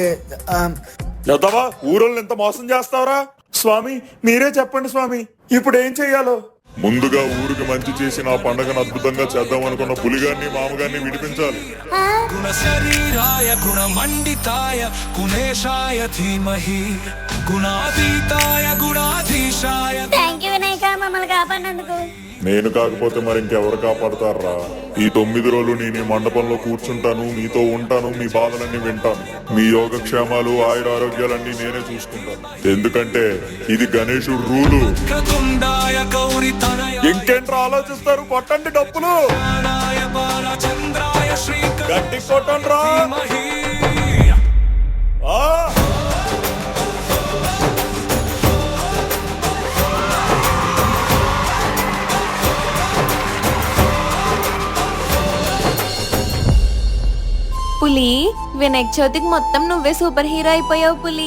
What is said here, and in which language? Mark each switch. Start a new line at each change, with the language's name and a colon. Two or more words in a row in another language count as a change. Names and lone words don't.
Telugu: యదవా ఊరోళ్ళని ఎంత మోసం చేస్తావరా స్వామి మీరే చెప్పండి స్వామి ఇప్పుడు ఏం చెయ్యాలో ముందుగా ఊరికి మంచి చేసి నా పండగను అద్భుతంగా చేద్దాం అనుకున్న పులిగాన్ని మామగారిని విడిపించాలి
Sanskrit: गुणशरीराय गुणमण्डिताय गुणेशाय धीमहि गुणातीताय गुणाधीशाय
English: thank you
Telugu: వినాయక మమ్మల్ని కాపాడినందుకు. నేను కాకపోతే మరి ఇంకెవరు కాపాడతారా ఈ 9 రోజులు నేను ఈ మండపంలో కూర్చుంటాను మీతో ఉంటాను మీ బాధలన్నీ వింటాను మీ యోగక్షేమాలు ఆయురారోగ్యాలన్నీ నేనే చూసుకుంటాను ఎందుకంటే ఇది గణేశుడు రూలు
Sanskrit: क्रतुण्डाय गौरीतनयाय
Telugu: ఇంకేంట్రా ఆలోచిస్తారు కొట్టండి డప్పులు
Sanskrit: बालचन्द्राय
Telugu: గట్టి కొట్టండి రా
Sanskrit: धीमहि ఆ!
Telugu: పులి వినాయక చవితికి మొత్తం నువ్వే
English: super hero
Telugu: అయిపోయావు పులి.